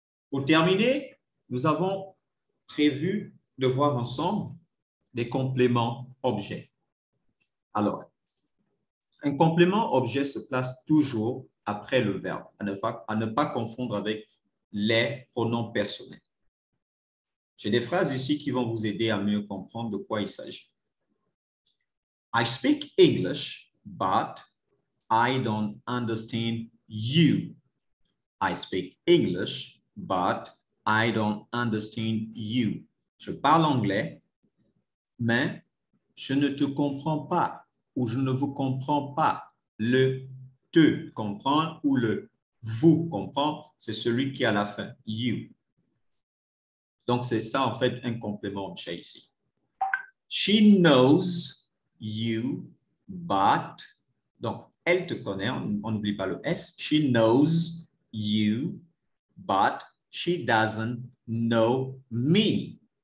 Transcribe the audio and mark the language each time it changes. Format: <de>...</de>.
<fr>Pour terminer, nous avons prévu de voir ensemble des compléments objets. Alors, un complément objet se place toujours après le verbe, à ne pas confondre avec les pronoms personnels. J'ai des phrases ici qui vont vous aider à mieux comprendre de quoi il s'agit.</fr> <en>I speak English, but I don't understand you. I speak English, but I don't understand you.</en> <fr>Je parle anglais, mais je ne te comprends pas ou je ne vous comprends pas. Le te comprend ou le vous comprend, c'est celui qui est à la fin, you. Donc, c'est ça, en fait, un complément objet ici.</fr> <en>She knows you, but.</en> <fr>Donc, elle te connaît, on n'oublie pas le S.</fr> <en>She knows you, but she doesn't know me.</en>